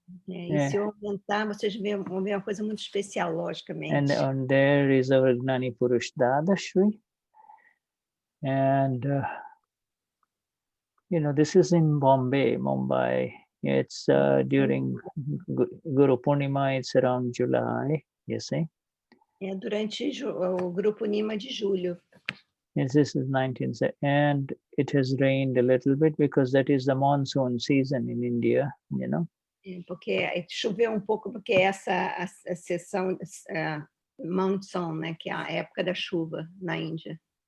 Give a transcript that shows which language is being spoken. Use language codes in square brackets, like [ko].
[pt] E se eu aumentar, vocês vão ver uma coisa muito especial, logicamente. [en] And on there is our Gnani Purush Dadashri. And, this is in Mumbai. It's during Guru Purnima, it's around July, you see. [pt] É durante o Grupo Nima de julho. [en] Yes, this is 19, and it has rained a little bit because that is the monsoon season in India, [pt] Porque choveu pouco, porque essa a sessão monsoon, né, que é a época da chuva na Índia.